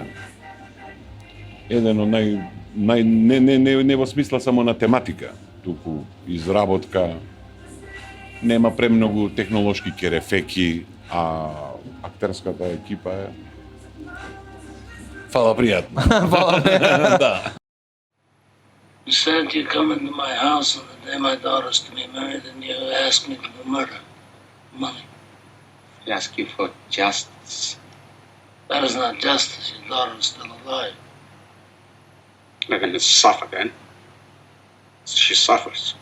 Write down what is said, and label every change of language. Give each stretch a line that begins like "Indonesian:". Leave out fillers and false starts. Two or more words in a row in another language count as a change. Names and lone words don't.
Macedonian: Еден од не во смисла само на тематика, туку изработка, нема премногу технолошки керефеки, а актерската екипа е фала пријатно. Да.
English: You said you come into my house on the day my daughter's to be married and you ask me for murder. Money. I ask you for justice. That is not justice. Your daughter is still alive. Let her suffer then. She suffers.